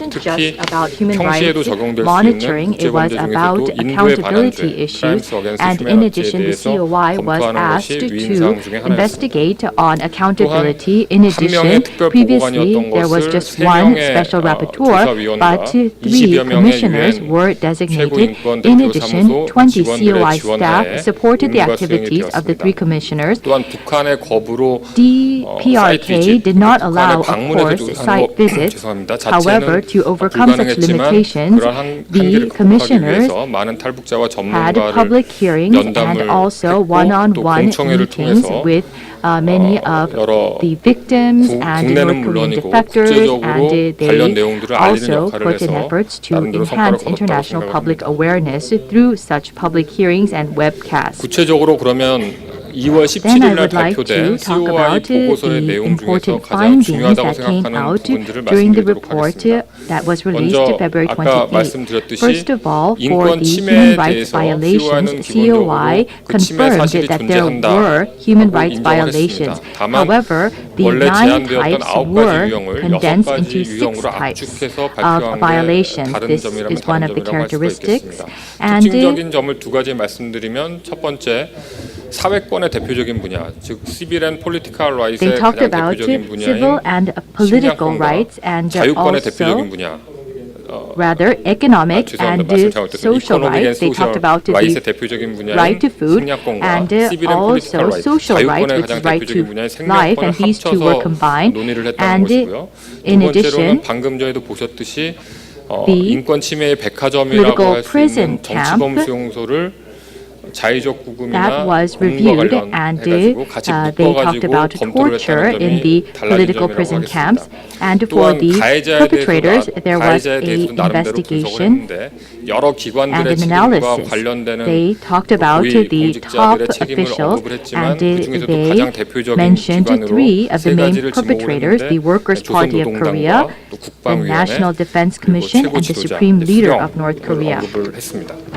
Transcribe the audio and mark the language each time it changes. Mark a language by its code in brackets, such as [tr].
[ko] 특히 평시에도 적용될 수 있는 국제 문제 중에서도 인도에 관한된 [en] Crimes Against Humanity [ko] 에 대해서 검토하는 것이 위임사항 중에 하나였습니다. 또한 한 명의 특별보고관이었던 것을 3명의 조사위원과 20여 명의 유엔 최고인권대표사무소 직원들의 지원 [en] supported the activities of the three commissioners. [ko] 또한 북한의 거부로 [en] DPRK did not allow, of course, site visits. However, to overcome such limitations, the commissioners had public hearings and also one-on-one meetings with many of the victims and North Korean defectors, and they also put in efforts to enhance international public awareness through such public hearings and webcasts. [ko] 구체적으로 그러면 2월 17일 날 발표된 COI 보고서의 내용 중에서 가장 중요하다고 생각하는 부분들을 말씀드리도록 하겠습니다. 먼저 아까 말씀드렸듯이 인권 침해에 대해서 COI는 기본적으로 그 침해 사실이 존재한다고 인정을 했습니다. 다만 원래 제안되었던 9가지 유형을 6가지 유형으로 압축해서 발표한 게 다른 점이라면 다른 점이라고 할 수가 있겠습니다. 특징적인 점을 2가지 말씀드리면 첫 번째, 사회권의 대표적인 분야, 즉 시빌 앤 폴리티컬 라이트의 가장 대표적인 분야인 식량권과 자유권의 대표적인 분야, [en] rather economic and social rights. They talked about the right to food and also social rights, which is right to life, and these two were combined. And in addition, [ko] 방금 전에도 보셨듯이 인권 침해의 백화점이라고 할 수 있는 정치범 수용소를 자의적 구금이나 공과 관련해가지고 같이 묶어가지고 검토를 했다는 점이 달라진 점이라고 하겠습니다. 또한 가해자에 대해서도 나름대로 분석을 했는데 여러 기관들의 책임과 관련되는 고위 공직자들의 책임을 언급을 했지만 그 중에서도 가장 대표적인 기관으로 3가지를 지목을 했는데 조선노동당과 또 국방위원회 그리고 최고 지도자 수령 언급을 했습니다.